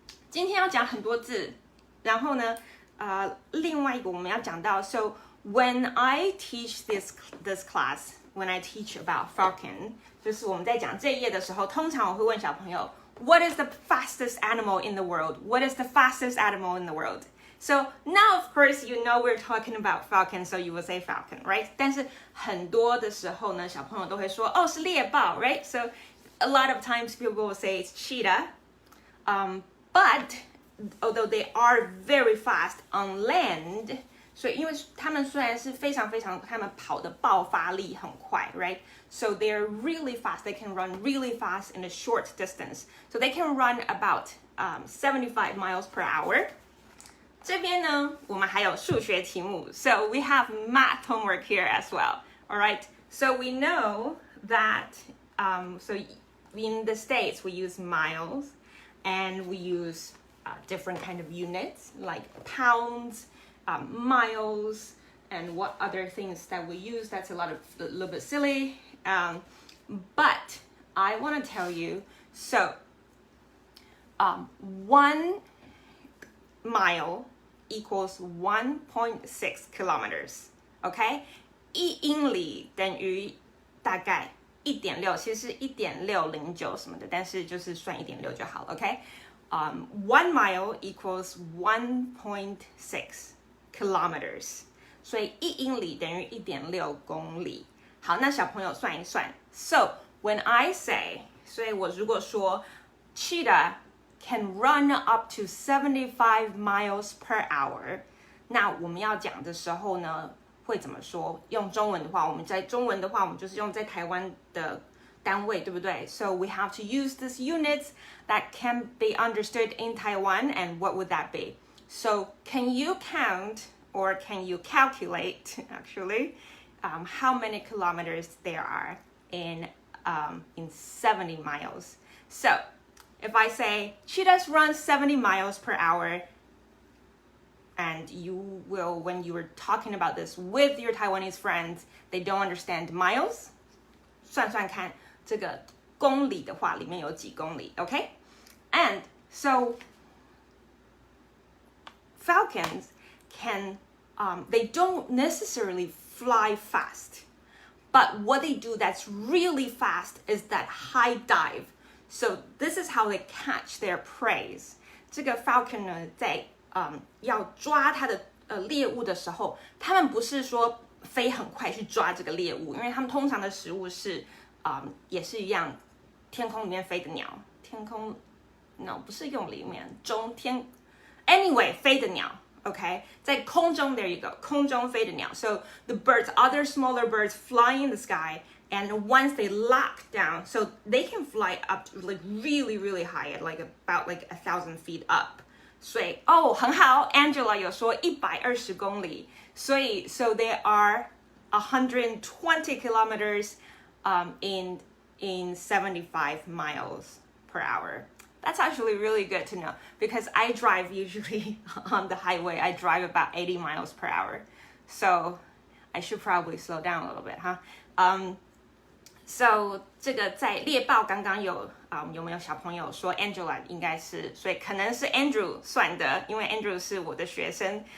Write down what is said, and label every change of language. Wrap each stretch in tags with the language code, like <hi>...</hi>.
<zh>今天要讲很多字，然后呢，另外一个我们要讲到</zh> <en>So when I teach this class, when I teach about falcon,</en> <zh>就是我们在讲这一页的时候，通常我会问小朋友</zh> <en>What is the fastest animal in the world? What is the fastest animal in the world? So now, of course, you know we're talking about falcon, so you will say falcon, right?</en> <zh>但是很多的时候呢，小朋友都会说，哦，是猎豹 right?</zh> <en>So a lot of times people will say it's cheetah, but although they are very fast on land,</en> <zh>所以因为他们虽然是非常，他们跑的爆发力很快</zh> <en>right? So they're really fast. They can run really fast in a short distance. So they can run about 75 miles per hour.</en> <zh>这边呢，我们还有数学题目</zh> <en>So we have math homework here as well. All right. So we know that so in the States we use miles and we use different kind of units like pounds, miles, and what other things that we use. That's a little bit silly. But I want to tell you, so 1 mile equals 1.6 kilometers. Okay?</en> <zh>1英里等于大概 1.6, 其实是 1.609 什么的，但是就是算 1.6 就好了 Okay?</zh> <en>1 mile equals 1.6 kilometers.</en> <zh>所以1英里等于 1.6 公里。好，那小朋友算一算。</zh> <en>So when I say,</en> <zh>所以我如果说</zh> <en>cheetah can run up to 75 miles per hour,</en> <zh>那我们要讲的时候呢，会怎么说？用中文的话，我们就是用在台湾的单位，对不对？</zh> <en>So we have to use these units that can be understood in Taiwan, and what would that be? So can you count or can you calculate actually how many kilometers there are in 70 miles? So if I say cheetahs run 70 miles per hour, and you will, when you were talking about this with your Taiwanese friends, they don't understand miles,</en> <zh>算算看这个公里的话里面有几公里</zh> <en>okay? And so falcons can they don't necessarily fly fast, but what they do that's really fast is that high dive. So this is how they catch their prey.</en> <zh>这个 falcon 呢，在要抓它的猎物的时候，他们不是说飞很快去抓这个猎物，因为他们通常的食物是也是一样，天空里面飞的鸟，天空 no 不是用里面中天 anyway 飞的鸟。</zh> <en>Okay,</en> <zh>在空中</zh> <en>there you go,</en> <zh>空中飞的鸟</zh> <en>So the birds, other smaller birds fly in the sky, and once they lock down, so they can fly up to like really, really high at like about like 1,000 feet up.</en> <zh>所以很好 Angela 有说120公里，所以</zh> <en>so they are 120 kilometers in 75 miles per hour. That's actually really good to know because I drive usually on the highway. I drive about 80 miles per hour. So I should probably slow down a little bit, huh?</en> <zh>So 这个在猎豹刚刚有有没有小朋友说 Angela 应该是，所以可能是 Andrew 算的，因为 Andrew 是我的学生。</zh>